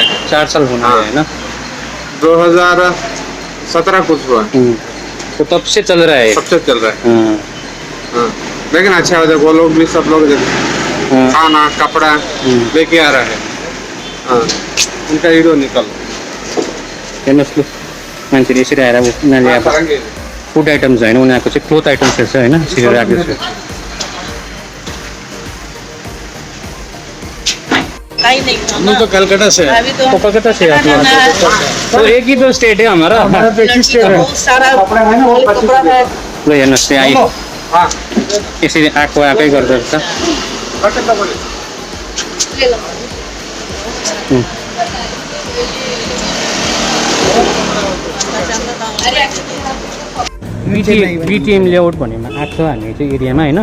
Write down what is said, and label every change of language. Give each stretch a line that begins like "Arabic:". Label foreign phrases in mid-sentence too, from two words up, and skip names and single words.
Hindi: 4 साल होना है ना। 2017 कुछ हुआ। तो तब से चल रहा है। सबसे चल रहा है। हाँ लेकिन अच्छा है, वो लोग भी सब लोग खाना कपड़ा लेके आ रहा है। हाँ उनका हीरो निकल
Nepali: हेर्नुहोस् लु, मान्छेले यसरी आएर उनीहरूले अब
English: food items
Nepali: होइन, उनीहरूको चाहिँ
English: cloth itemsहरू
Nepali: छ होइन, यसरी राखेको छ।
Hindi: हम तो कलकत्ता से है। तो कलकत्ता से आप लोग? तो एक ही तो स्टेट है हमारा। बहुत सारा कपड़ा है।
Nepali: ल हेर्नुहोस् त्यहाँ आइ यसरी आएकै गर्दो रहेछ। बिटिएम लेआउट भन्नेमा आएको छ हामी चाहिँ एरियामा होइन।